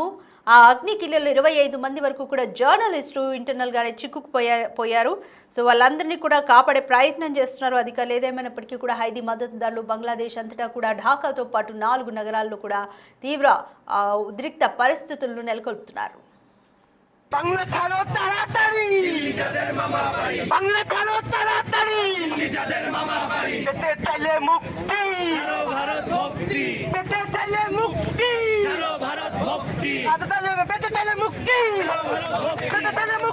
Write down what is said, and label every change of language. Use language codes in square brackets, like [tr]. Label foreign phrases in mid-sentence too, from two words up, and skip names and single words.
[te] ఆ అగ్నికీలలో 25 మంది వరకు కూడా జర్నలిస్టులు ఇంటర్నల్గానే చిక్కుకుపోయారు. సో వాళ్ళందరినీ కూడా కాపాడే ప్రయత్నం చేస్తున్నారు అధికారులు. ఏదేమైనప్పటికీ కూడా హైదీ మద్దతుదారులు బంగ్లాదేశ్ అంతటా కూడా ఢాకాతో పాటు 4 నగరాల్లో కూడా తీవ్ర ఉద్రిక్త పరిస్థితులను నెలకొల్పుతున్నారు. [bn] বাংলা ছাড়ো তাড়াতাড়ি, যাদের মামা বাড়ি বাংলা ছাড়ো তাড়াতাড়ি, যাদের মামা বাড়ি পেতে চাইলে মুক্তি, ছাড়ো ভারত ভক্তি, পেতে চাইলে মুক্তি, ছাড়ো ভারত ভক্তি, পেতে চাইলে মুক্তি, ছাড়ো ভারত ভক্তি।